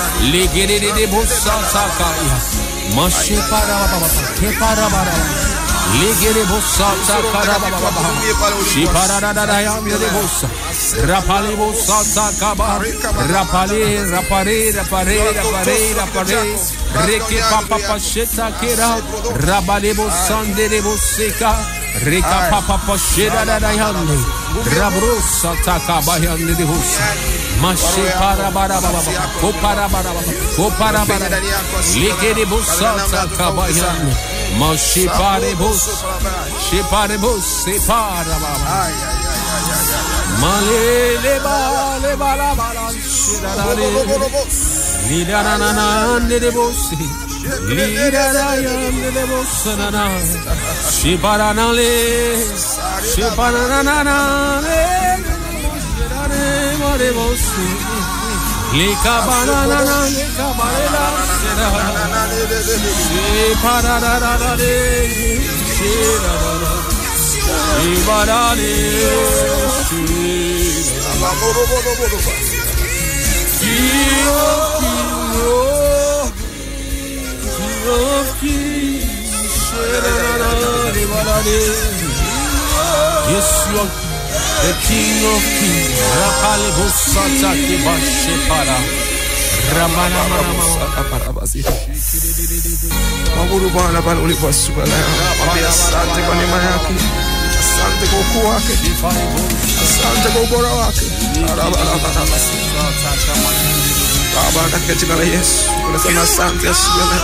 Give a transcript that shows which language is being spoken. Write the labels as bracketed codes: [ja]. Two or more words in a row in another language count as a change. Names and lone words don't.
[en] legere de busata kaya mashepara baba kepara bara Ligere bosata karababa. Shiparada yandele bosa. Rapale bosata kaba. Rapale. Reke papa pasheta kera. Rabale bosande de boseka. Reka papa pasheda da yande. Rabrosa takaba yande de bosa. Mashe para bara baba. Ko para bara. Ligere bosata kaba yande. Mashe pare bos. Shepare bos separa baba. Malele bala shirare. Lidarana de bosi. Lidarayam de bosana. Shiparanale. Shiparanana. Shirare bosi. Lika banana. Shiparada. Shirara. Ibarale. Yes, you are the King of Kings. Rapale bosata ke bashepara. Ramana mama. [sw] Maguru Bwana pale ulipasuka leo. Asante kwa neema yako. Asante kwa ukuu wake. Asante kwa ubora wake. Baba, katika jina la Yesu, tunasema asante asubuhi leo.